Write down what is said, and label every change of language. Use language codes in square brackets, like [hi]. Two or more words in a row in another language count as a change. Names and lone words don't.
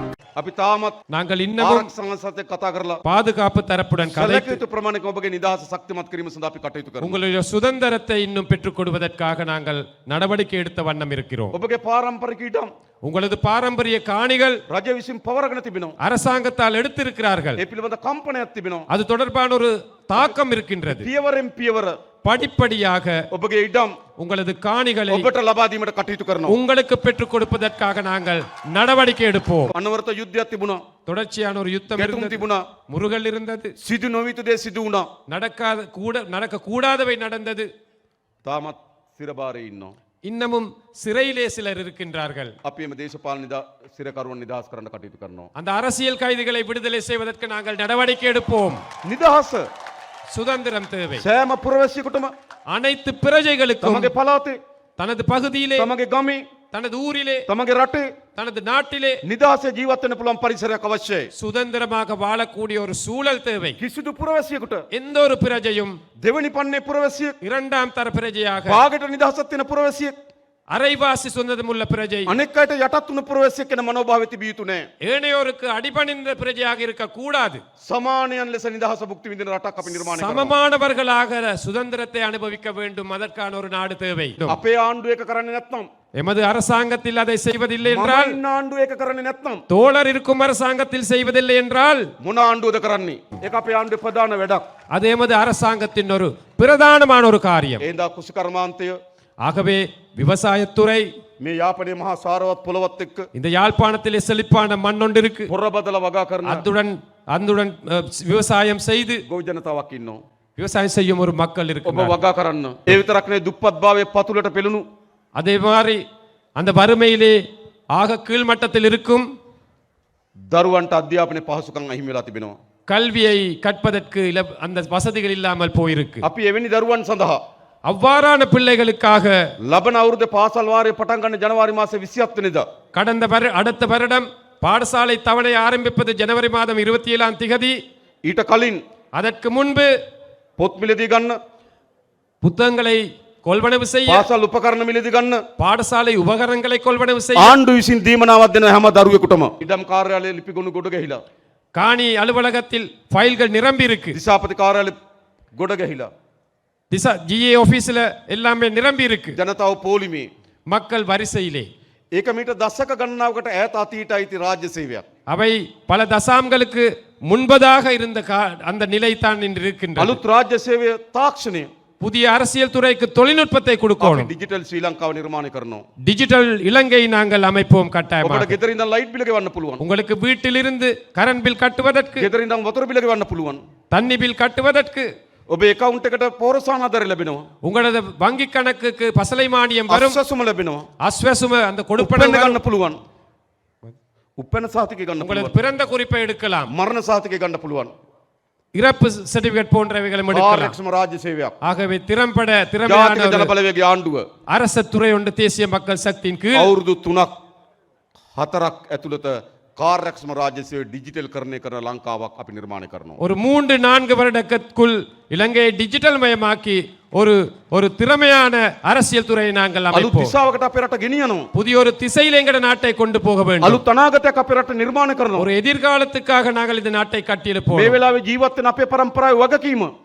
[si] අපි තාමත් [ta] நாங்கள் இன்னமும் [si] ආරක්ෂක සංසදේ කතා කරලා [ta] பாதுகாப்பு தரப்புடன் கதைத்து [si] සැලකිය යුතු ප්‍රමාණයක ඔබගේ නිදහස ශක්තිමත් කිරීම සඳහා අපි කටයුතු කරනවා. [ta] உங்களுடைய சுதந்திரத்தை இன்னும் பெற்றுக் கொடுப்பதற்காக நாங்கள் நடவடிக்கை எடுத்த வண்ணம் இருக்கிறோம். [si] ඔබගේ පාරම්පරික ඉඩම් [ta] உங்களது பாரம்பரிய காணிகள் [si] රජ විසින් පවරගෙන තිබෙනවා. [ta] அரசாங்கத்தால் எடுத்திருக்கிறார்கள். [si] ඒ පිළිබඳ කම්පනයක් තිබෙනවා. [ta] அது தொடர்பான ஒரு தாக்கம் இருக்கின்றது. [si] පියවරෙන් පියවර [ta] படிப்படியாக [si] ඔබගේ ඉඩම් [ta] உங்களது காணிகளை [si] ඔබට ලබා දීමට කටයුතු කරනවා. [ta] உங்களுக்கு பெற்றுக் கொடுப்பதற்காக நாங்கள் நடவடிக்கை எடுப்போம். [si] අනවරත යුද්ධයක් තිබුණා. [ta] தொடர்ச்சியான ஒரு யுத்தம் [si] ගැටුම් [ta] இருந்தது. [si] තිබුණා. [ta] முருகல் இருந்தது. [si] සිදු නොවිතු දේ සිදු වුණා. [ta] நடக்க கூடாதவை நடந்தது. [si] තාමත් සිරබාරේ ඉන්නවා. [ta] இன்னமும் சிறையிலே சிலர் இருக்கின்றார்கள். [si] අපි මේ දේශපාලන සිරකරුවන් නිදහස් කරන්න කටයුතු කරනවා. [ta] அந்த அரசியல் கைதிகளை விடுதலை செய்வதற்கு நாங்கள் நடவடிக்கை எடுப்போம். [si] නිදහස [ta] சுதந்திரம் தேவை. [si] සෑම පුරවැසියෙකුටම [ta] அனைத்து பிரஜைகளுக்கும் [si] තමගේ පළාතේ [ta] தனது பகுதியிலே [si] තමගේ ගමේ [ta] தனது ஊரிலே [si] තමගේ රටේ [ta] தனது நாட்டிலே [si] නිදහසේ ජීවත් වෙන්න පුළුවන් පරිසරයක් අවශ්‍යයි. [ta] சுதந்திரமாக வாழக்கூடிய ஒரு சூழல் தேவை. [si] කිසිදු පුරවැසියෙකුට [ta] எந்த ஒரு பிரஜையும் [si] දෙවනි පන්නේ පුරවැසියෙක් [ta] இரண்டாம் தர பிரஜையாக [si] භාගයට නිදහසක් තියෙන පුරවැසියෙක් [ta] அரைவாசி சுதந்திரமுள்ள பிரஜை [si] අනෙක් අයට යටත් වුණු පුරවැසියෙක් වෙන මනෝභාවය තිබිය යුතු නැහැ. [ta] ஏனையோருக்கு அடிபணிந்த பிரஜையாக இருக்க கூடாது. [si] සමානයන් ලෙස නිදහස භුක්ති විඳින රටක් අපි නිර්මාණය කරනවා. [ta] சமமானவர்களாக சுதந்திரத்தை அனுபவிக்க வேண்டும். அதற்கான ஒரு நாடு தேவை. [si] අපේ ආණ්ඩුව එක කරන්නේ නැත්නම් [ta] எமது அரசாங்கத்தில் அதை செய்வதில்லை என்றால், [si] මම ඉන්න ආණ්ඩුව එක කරන්නේ නැත්නම් [ta] தோழர் இருக்கும் அரசாங்கத்தில் செய்வதில்லை என்றால் [si] මොන ආණ්ඩුවද කරන්නේ? ඒක අපේ ආණ්ඩුවේ ප්‍රධාන වැඩක්. [ta] அது எமது அரசாங்கத்தின் ஒரு பிரதானமான ஒரு காரியம். [si] ඒ හින්දා කුෂිකර්මාන්තය [ta] ஆகவே விவசாயத்துறை [si] මේ යාපනයේ මහා සාරවත් පොළවත් එක්ක [ta] இந்த யாழ்ப்பாணத்திலே செழிப்பான மண் ஒன்று இருக்கு. [si] පොර බදලා වගා කරන [ta] அதுடன் விவசாயம் செய்து [si] ගොවි ජනතාවක් ඉන්නවා. [ta] விவசாயம் செய்யும் ஒரு மக்கள் [si] ඔබ [ta] இருக்கு. [si] වගා කරන්න. ඒ විතරක් නෙවෙයි දුප්පත් භාවයේ පතුලට පෙළුණු [ta] அதே மாதிரி அந்த வறுமையிலே ஆக கீழ்மட்டத்தில் இருக்கும் [si] දරුවන්ට අධ්‍යාපනයේ පහසුකම් අහිමි වෙලා තිබෙනවා. [ta] கல்வியை கற்பதற்கு அந்த வசதிகள் இல்லாமல் போயிருக்கு. [si] අපි එවැනි දරුවන් සඳහා [ta] அவ்வாறான பிள்ளைகளுக்காக [si] ලබන අවුරුද්දේ පාසල් වාරය පටන් ගන්න ජනවාරි මාසේ 27 වෙනිදා [ta] அடுத்த வருடம் பாடசாலை தவணை ஆரம்பிப்பது ஜனவரி மாதம் 27ஆம் திகதி. [si] ඊට කලින් [ta] அதற்கு முன்பு [si] පොත් මිලදී ගන්න, [ta] புத்தகங்களை கொள்வனவு செய்ய, [si] පාසල් උපකරණ මිලදී ගන්න [ta] பாடசாலை உபகரணங்களை கொள்வனவு செய்ய [si] ආණ්ඩුව විසින් දීමනාවක් දෙන හැම දරුවෙකුටම ඉඩම් කාර්යාලයේ ලිපි ගොනු ගොඩ ගැහිලා, [ta] காணி அலுவலகத்தில் ஃபைல்கள் நிரம்பி இருக்கு. [si] දිසාපති කාර්යාලයේ ගොඩ ගැහිලා, [en] GA office [ta] எல்லாமே நிரம்பி இருக்கு. [si] ජනතාව පොලිමේ [ta] மக்கள் வரிசையிலே. [si] ඒක මීට දශක ගණනාවකට ඈත අතීත අයිති රාජ්‍ය සේවයක්. [ta] அவை பல தசாம்களுக்கு முன்பதாக இருந்த அந்த நிலை தான் இன்று இருக்கின்றது. [si] අලුත් රාජ්‍ය සේවය තාක්ෂණය [ta] புதிய அரசியல் துறைக்கு தொழில்நுட்பத்தை கொடுக்கணும். [si] ඩිජිටල් ශ්‍රී ලංකාව නිර්මාණය කරනවා. [ta] டிஜிட்டல் இலங்கை நாங்கள் அமைப்போம் [si] ඔබට [ta] கட்டாயமாக. [si] ගෙදර ඉඳන් [en] light bill [si] ගෙවන්න පුළුවන්. [ta] உங்களுக்கு வீட்டிலிருந்து [en] current bill [ta] கட்டுவதற்கு, [si] ගෙදර ඉඳන් වතුර බිල ගෙවන්න පුළුවන්. [ta] தண்ணி பில் கட்டுவதற்கு, [si] ඔබේ account එකට පෝරසාන ආධාරය ලැබෙනවා. [ta] உங்களது வங்கி கணக்குக்கு பசலை மானியம் வரும். [si] අස්වැසුම ලැබෙනවා. [ta] அஸ்வசும அந்த கொடுப்பன [si] උපැන්න ගන්න පුළුවන්. උපැන්න සහතිකය ගන්න [ta] உங்களது [si] පුළුවන්. [ta] பிறந்த குறிப்பை எடுக்கலாம். [si] මරණ සහතිකය ගන්න පුළුවන්. [ta] இறப்பு சர்டிபிகேட் போன்றவைகளை எடுக்கலாம். [si] ආරක්ෂම රාජ්‍ය සේවයක්. [ta] ஆகவே [si] ජාතික [ta] திறமையான [si] ජන බලවේගයේ ආණ්ඩුව [ta] அரச துறை ஒன்று தேசிய மக்கள் சக்தியின் கீழ் [si] අවුරුදු 3ක් 4ක් ඇතුළත කාර්යක්ෂම රාජ්‍ය සේවය ඩිජිටල් කරණය කරන ලංකාවක් අපි නිර්මාණය කරනවා. [ta] ஒரு 3-4 வருடத்திற்குள் இலங்கையை டிஜிட்டல் மயமாக்கி ஒரு திறமையான அரசியல் துறையை நாங்கள் [si] අලුත් [ta] அமைப்போம். [si] දිශාවකට අපේ රට ගෙනියනවා. [ta] புதிய ஒரு திசையில் எங்கட நாட்டை கொண்டு போக வேண்டும். [si] අලුත් අනාගතයක් අපේ රට නිර්මාණය කරනවා. [ta] ஒரு எதிர்காலத்துக்காக நாங்கள் இந்த நாட்டை கட்டியெழுப்போம். [si] මේ වෙලාවේ ජීවත් වෙන අපේ පරම්පරාවේ වගකීම